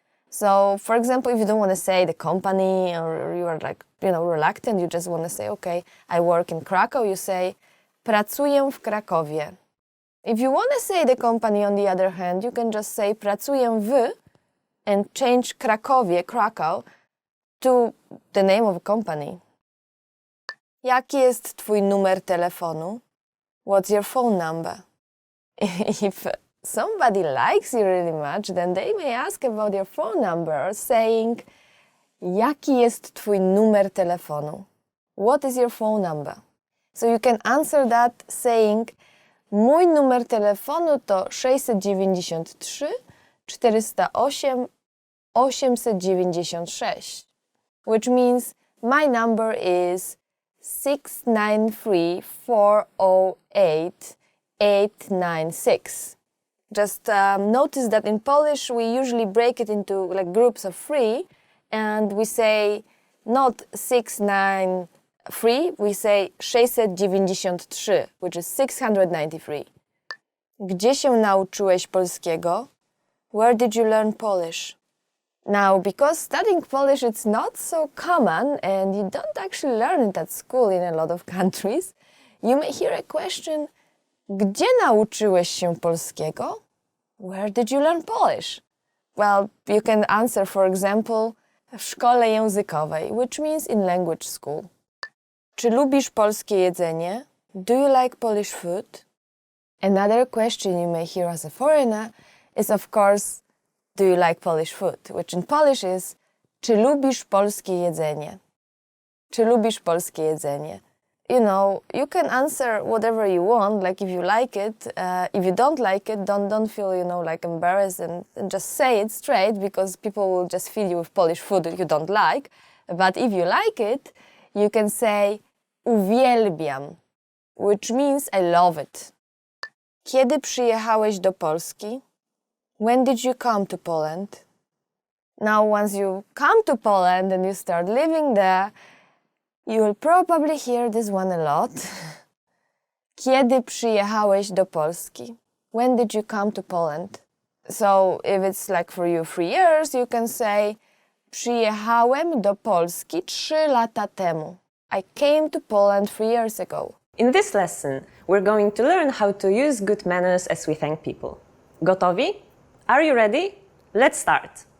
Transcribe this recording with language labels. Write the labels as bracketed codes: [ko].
[en] So, for example, if you don't want to say the company or you are like, reluctant, you just want to say, okay, I work in Krakow, you say [pl] pracuję w Krakowie. [en] If you want to say the company, on the other hand, you can just say pracuję w and change Krakow, to the name of a company. [pl] Jaki jest twój numer telefonu? [en] What's your phone number? If somebody likes you really much, then they may ask about your phone number, saying, [pl] jaki jest twój numer telefonu? [en] What is your phone number? So you can answer that saying, [pl] mój numer telefonu to 693 408 896, [en] which means my number is 693 408 896. Just notice that in Polish we usually break it into like groups of 3, and we say not 693, we say 693, which is 693. [pl] Gdzie się nauczyłeś polskiego? [en] Where did you learn Polish? Now, because studying Polish it's not so common and you don't actually learn it at school in a lot of countries, you may hear a question, [pl] gdzie nauczyłeś się polskiego? [en] Where did you learn Polish? Well, you can answer, for example, [pl] w szkole językowej, [en] which means in language school. [pl] Czy lubisz polskie jedzenie? [en] Do you like Polish food? Another question you may hear as a foreigner is, of course, do you like Polish food? Which in Polish is, [pl] czy lubisz polskie jedzenie? Czy lubisz polskie jedzenie? [en] You can answer whatever you want, like if you like it. If you don't like it, don't feel, like embarrassed and just say it straight because people will just fill you with Polish food that you don't like. But if you like it, you can say uwielbiam, which means I love it. [pl] Kiedy przyjechałeś do Polski? [en] When did you come to Poland? Now, once you come to Poland and you start living there, you will probably hear this one a lot. [pl] Kiedy przyjechałeś do Polski? [en] When did you come to Poland? So, if it's like for you 3 years, you can say [pl] przyjechałem do Polski 3 lata temu. [en] I came to Poland 3 years ago. In this lesson, we're going to learn how to use good manners as we thank people. Gotowi? Are you ready? Let's start.